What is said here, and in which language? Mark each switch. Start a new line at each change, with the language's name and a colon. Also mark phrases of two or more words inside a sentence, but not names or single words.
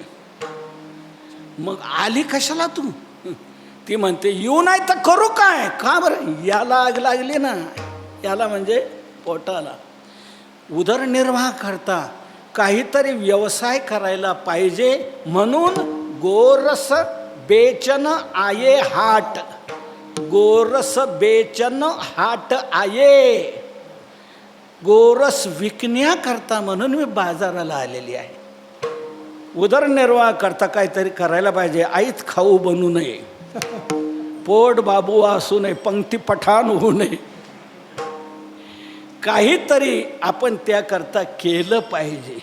Marathi: मग आली कशाला तू? ती म्हणते येऊ नाही तर करू काय? का बरं? याला आग लागली ना. याला म्हणजे पोटाला. उदरनिर्वाह करता काहीतरी व्यवसाय करायला पाहिजे, म्हणून
Hindi: गोरस बेचन आये हाट. गोरस बेचन हाट आये.
Marathi: गोरस विकण्याकरता म्हणून मी बाजाराला आलेली आहे. उदरनिर्वाह करता काहीतरी करायला पाहिजे. आईच खाऊ बनू नये, पोट बाबू असू नये, पंक्ती पठाण होऊ नये. काहीतरी आपण त्याकरता केलं पाहिजे.